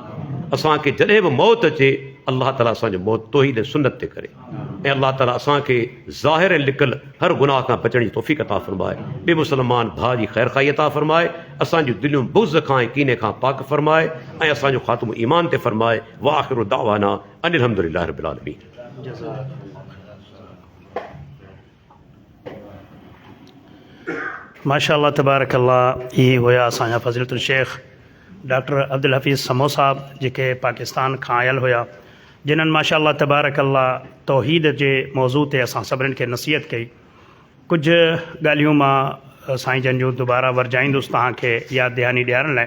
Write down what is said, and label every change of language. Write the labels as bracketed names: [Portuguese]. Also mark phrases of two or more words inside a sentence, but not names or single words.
[Sindhi] असांखे जॾहिं बि मौत अचे अलाह ताला असांजो मौत तौहीद सुन्नत ते करे, ऐं अलाह ताला असांखे ज़ाहिर ऐं लिकल हर गुनाह खां बचण जी तौफ़ीक़ अता फरमाए। ॿिए मुस्लमान भाउ जी ख़ैर खाई अता फरमाए, असांजूं दिलियूं बुग़्ज़ खां ऐं कीने खां पाक फरमाए, ऐं असांजो ख़ात्मो ईमान ते फरमाए। [Arabic] وآخر دعوانا أن الحمد لله رب العالمين. ما شاء الله تبارك الله. [Sindhi] इहे हुया असांजा फ़ज़ीलतुल शेख डॉक्टर अब्दुल हफ़ीज़ समो साहब जेके पाकिस्तान खां आयल हुया, जिन्हनि [Arabic] ما شاء الله تبارك الله [Sindhi] तौहीद जे मौज़ू ते असां सभिनीनि खे नसीहत कई। कुझु ॻाल्हियूं मां साईं जन जूं दुबारा वरजाईंदुसि तव्हांखे यादि दहानी ॾियारण लाइ।